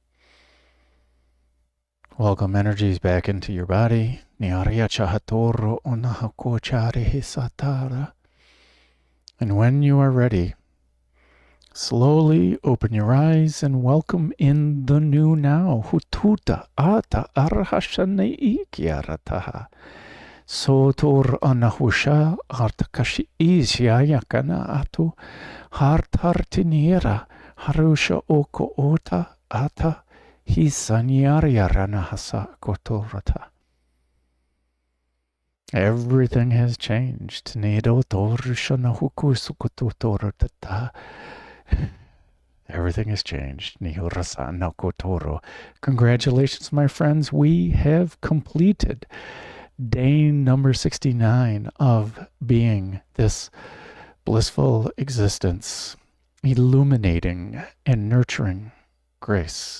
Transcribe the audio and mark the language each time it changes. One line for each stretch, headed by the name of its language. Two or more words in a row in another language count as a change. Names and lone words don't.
English: Welcome energies back into your body. And when you are ready, slowly open your eyes and welcome in the new now. Hututa ata arhashane ikiarataha. Sotor anahusha artakashi isyayakana atu hartartinira harusha oko ota ata hisanyaryaranahasa kotorata. Everything has changed. Everything has changed. Congratulations, my friends. We have completed day number 69 of being this blissful existence, illuminating and nurturing grace.